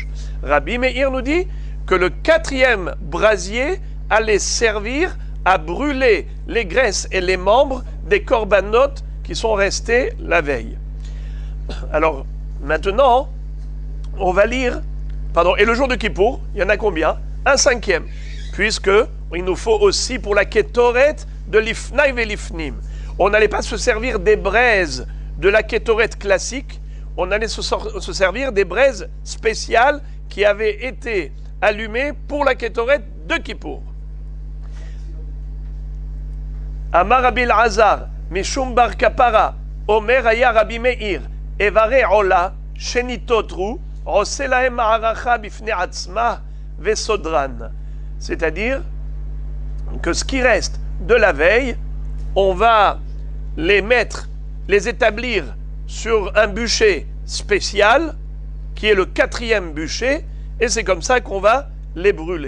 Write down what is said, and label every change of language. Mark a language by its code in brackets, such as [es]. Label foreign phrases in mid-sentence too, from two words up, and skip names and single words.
[fr] Rabbi Meir nous dit que le quatrième brasier allait servir à brûler les graisses et les membres des corbanotes qui sont restés la veille. Alors, maintenant, on va lire... Et le jour de Kippour, il y en a combien? Un cinquième. Puisque il nous faut aussi pour la Ketoret de [he] לפני ולפנים. [fr] On n'allait pas se servir des braises de la Ketoret classique, on allait se servir des braises spéciales qui avaient été allumées pour la Ketoret de Kippour. [he] אמר רבי אלעזר משום בר קפרא אומר היה רבי מאיר, אברי עולה שניתותרו, [fr] c'est-à-dire que ce qui reste de la veille, on va les établir sur un bûcher spécial, qui est le quatrième bûcher, et c'est comme ça qu'on va les brûler.